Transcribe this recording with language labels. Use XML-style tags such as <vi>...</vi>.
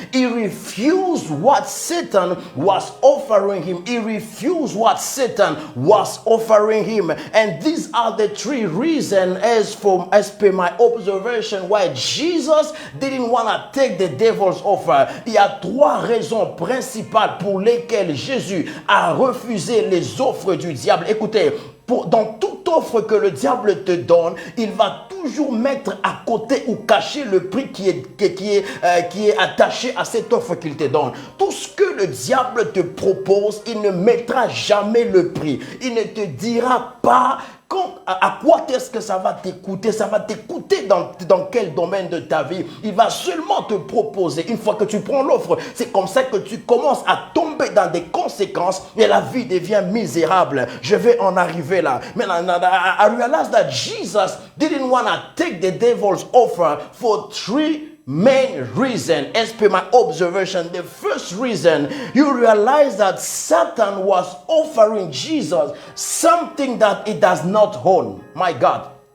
<en>He refused what Satan was offering him. He refused what Satan was offering him. And these are the three reasons, as per my observation, why Jesus didn't want to take the devil's offer.</en> <fr>Il y a trois raisons principales pour lesquelles Jésus a refusé les offres du diable. Écoutez, dans toute offre que le diable te donne, il va toujours mettre à côté ou cacher le prix qui est attaché à cette offre qu'il te donne. Tout ce que le diable te propose, il ne mettra jamais le prix. Il ne te dira pas à quoi est-ce que ça va t'écouter. Ça va t'écouter dans quel domaine de ta vie. Il va seulement te proposer. Une fois que tu prends l'offre, c'est comme ça que tu commences à tomber dans des conséquences et la vie devient misérable. Je vais en arriver là.</fr> <en>Mais I realized that Jesus didn't want to take the devil's offer for three main reason. As per my observation, the first reason, you realize that Satan was offering Jesus something that he does not own. My God.</en>